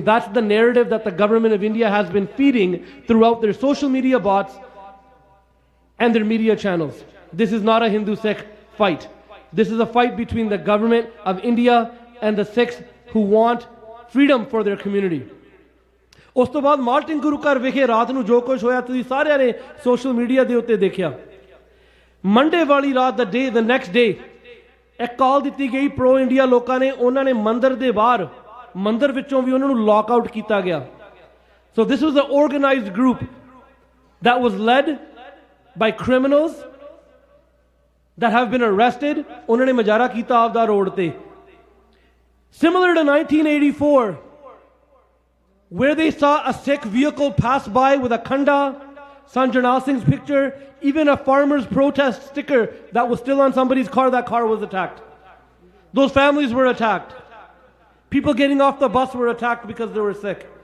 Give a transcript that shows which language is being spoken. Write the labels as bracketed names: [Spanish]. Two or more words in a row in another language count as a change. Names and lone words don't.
[English] That's the narrative that the government of India has been feeding throughout their social media bots and their media channels. This is not a Hindu-Sikh fight. This is a fight between the government of India and the Sikhs who want freedom for their community. [Punjabi] ਉਸ ਤੋਂ ਬਾਅਦ ਮਾਲਟਨ ਗੁਰੂ ਘਰ ਵਿਖੇ ਰਾਤ ਨੂੰ ਜੋ ਕੁਝ ਹੋਇਆ ਤੁਸੀਂ ਸਾਰਿਆਂ ਨੇ [English] social media [Punjabi] ਦੇ ਉੱਤੇ ਦੇਖਿਆ। ਮੰਡੇ ਵਾਲੀ ਰਾਤ ਦਾ [English] day the next day [Punjabi] ਇੱਕ ਕਾਲ ਦਿੱਤੀ ਗਈ [English] pro India [Punjabi] ਲੋਕਾਂ ਨੇ, ਉਹਨਾਂ ਨੇ ਮੰਦਰ ਦੇ ਬਾਹਰ ਮੰਦਰ ਵਿੱਚੋਂ ਵੀ ਉਹਨਾਂ ਨੂੰ [English] lock out [Punjabi] ਕੀਤਾ ਗਿਆ। [English] So this was an organized group that was led by criminals that have been arrested. [Punjabi] ਉਹਨਾਂ ਨੇ ਮਜਾਰਾ ਕੀਤਾ ਆਪਦਾ ਰੋਡ ਤੇ। [English] Similar to 1984, where they saw a Sikh vehicle pass by with a khanda, San Jarnail Singh's picture, even a farmer's protest sticker that was still on somebody's car, that car was attacked. Those families were attacked. People getting off the bus were attacked because they were Sikh.